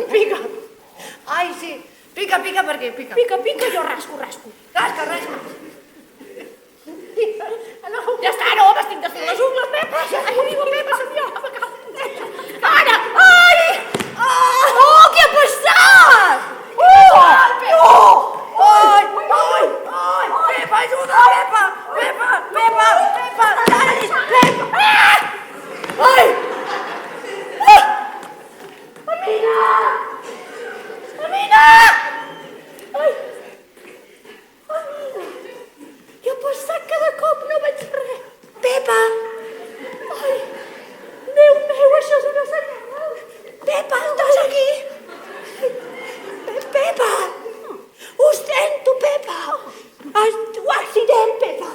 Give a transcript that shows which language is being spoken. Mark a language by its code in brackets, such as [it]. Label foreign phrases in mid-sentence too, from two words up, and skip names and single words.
[ca] Et pica. Ai, sí. Pica, pica, per què? Pica. Pica, pica, jo rasco. Rasca, rasca. No, ja està, no, m'estic desfent les ungles, Pepa. Ai, Pepa, som jo. Ara! Ai! Oh, què ha passat? No! Ai, ai, ai! Pepa, ajuda! Pepa! Pepa! Pepa! Pepa! Pepa! Ai! Amina! Amina! Ai! Amina! Què ha passat? Cada cop no veig res. Pepa! Ai! Déu meu, això és una senyal. Pepa, estàs aquí? Pepa! Ho sento, Pepa! Un accident, Pepa!